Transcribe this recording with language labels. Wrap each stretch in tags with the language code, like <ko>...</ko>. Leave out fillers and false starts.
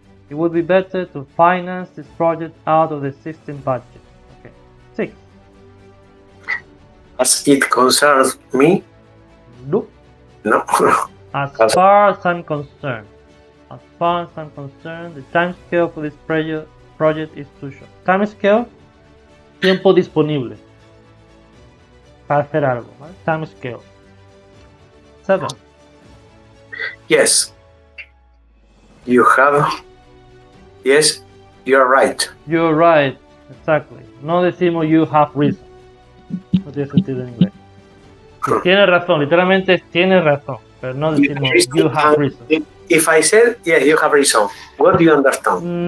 <en>It would be better to finance this project out of the existing budget. Okay. 6. As it concerns me? No. No. As far as I'm concerned. As far as I'm concerned, the time scale for this project is too short. Time scale,</en> <es>tiempo disponible para hacer algo. ¿Vale?</es> <en>Time scale. 7. Yes. Yes, you're right. You're right. Exactly.</en> <es>No decimos</es> <en>you have reason.</en> <es>No tiene sentido en inglés. Tiene razón, literalmente tiene razón, pero no decimos</es> <en>you have reason. If I said, yes, you have reason, what do you understand?</en>